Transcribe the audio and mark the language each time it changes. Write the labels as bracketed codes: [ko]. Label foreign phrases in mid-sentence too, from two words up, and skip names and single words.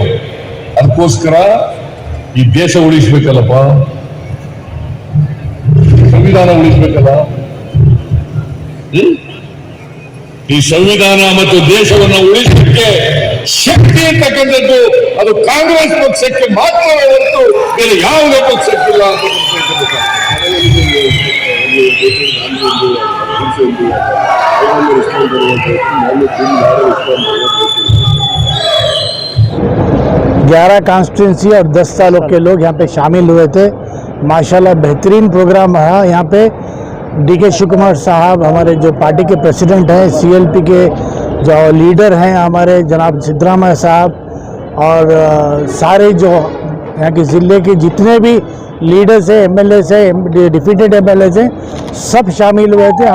[kn] ಅದಕ್ಕೋಸ್ಕರ ಈ ದೇಶ ಉಳಿಸ್ಬೇಕಲ್ಲಪ್ಪ, ಸಂವಿಧಾನ ಉಳಿಸ್ಬೇಕಲ್ಲ. ಈ ಸಂವಿಧಾನ ಮತ್ತು ದೇಶವನ್ನು ಉಳಿಸಲಿಕ್ಕೆ ಶಕ್ತಿ ಇರ್ತಕ್ಕಂಥದ್ದು ಅದು ಕಾಂಗ್ರೆಸ್ ಪಕ್ಷಕ್ಕೆ ಮಾತ್ರವೇ ಹೊರತು ಬೇರೆ ಯಾವುದೇ ಪಕ್ಷಕ್ಕಿಲ್ಲ ಅಂತ [hi] ग्यारह कॉन्स्टिट्यूंसी और 10 सालों के लोग यहाँ पे शामिल हुए थे। माशाल्लाह बेहतरीन प्रोग्राम रहा। यहाँ पे DK शिव कुमार साहब हमारे जो पार्टी के प्रेसिडेंट हैं, CLP के जो लीडर हैं हमारे जनाब सिद्धरामैया साहब, और सारे जो यहाँ के ज़िले के जितने भी लीडर्स हैं, MLAs हैं, [en] defeated MLAs [hi] हैं, सब शामिल हुए थे।